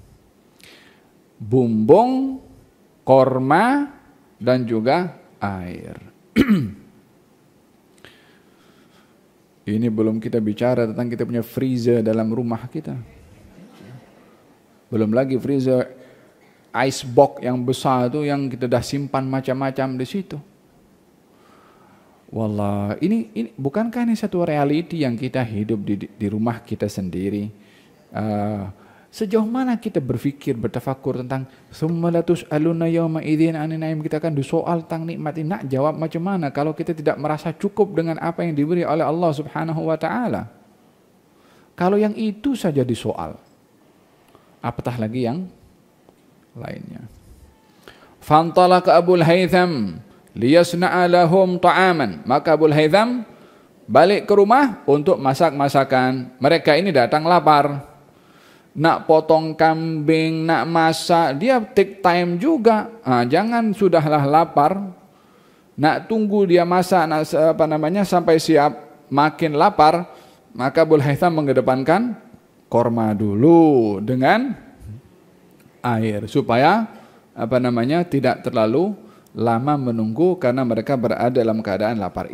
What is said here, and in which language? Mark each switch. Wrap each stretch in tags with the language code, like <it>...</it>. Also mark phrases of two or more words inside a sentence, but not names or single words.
<ms>Bumbung, korma, dan juga air. Ini belum kita bicara tentang kita punya freezer dalam rumah kita. Belum lagi</ms> <en>freezer ice box</en> <ms>yang besar itu yang kita dah simpan macam-macam di situ. Wallah, ini bukankah ini satu realiti yang kita hidup di rumah kita sendiri? Sejauh mana kita berfikir, bertafakur tentang</ms> <ar>ثم لتسألن يومئذ عن النعيم,</ar> <ms>kita akan disoal tentang nikmat ini. Nak jawab macam mana kalau kita tidak merasa cukup dengan apa yang diberi oleh Allah</ms> <ar>سبحانه وتعالى?</ar> <ms>Kalau yang itu saja disoal, apatah lagi yang lainnya.</ms> <ar>فانطلق أبو الهيثم ليصنع لهم طعاما.</ar> <ms>Maka Abul Haytham balik ke rumah untuk masak masakan. Mereka ini datang lapar. Nak potong kambing, nak masak, dia</ms> <en>take time</en> <ms>juga. Jangan sudahlah lapar, nak tunggu dia masak, nak sampai siap, makin lapar, maka Abul Haytham mengedepankan korma dulu dengan air supaya tidak terlalu lama menunggu karena mereka berada dalam keadaan lapar.</ms>